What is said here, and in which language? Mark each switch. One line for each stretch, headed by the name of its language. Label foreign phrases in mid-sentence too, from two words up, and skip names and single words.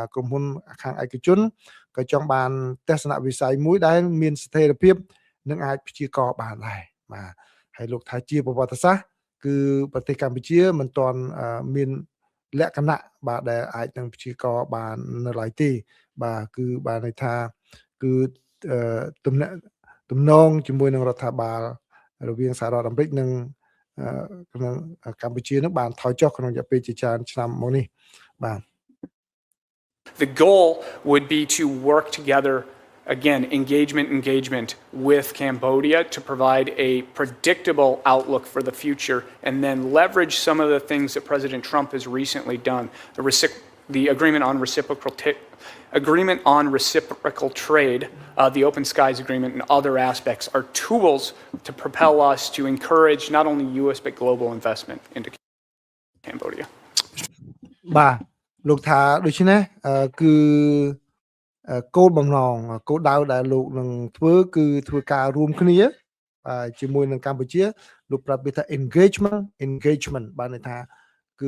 Khmer: ក្រុមហ៊ុនខាងឯកជនក៏ចង់បានទស្សនវិស័យមួយដែលមានស្ថិរភាពនិងអាចព្យាករបានដែរបាទហើយលោកថាជាប្រវត្តិសាស្ត្រគឺប្រទេសកម្ពុជាមិនទាន់មានលក្ខណៈបាទដែលអាចនឹងព្យាករបាននៅឡើយទេបាទគឺបានន័យថាគឺទំនងជាមួយនឹងរដ្ឋាភិបាលរវាងសហរដ្ឋអាមេរិកនិងក្នុងកម្ពុជានឹងបានថយចុះក្នុងរយៈពេលជាច្រើនឆ្នាំមកនេះបាទ
English: The goal would be to work together, again, engagement with Cambodia to provide a predictable outlook for the future and then leverage some of the things that President Trump has recently done. The agreement on reciprocal trade, the Open Skies Agreement and other aspects are tools to propel us to encourage not only U.S. but global investment into Cambodia.
Khmer: បាទលោកថាដូច្នេះគឺគោលបំណងគោលដៅដែលលោកនឹងធ្វើគឺធ្វើការរួមគ្នាជាមួយនឹងកម្ពុជាលោកប្រាប់វាថា engagement បានន័យថាគឺ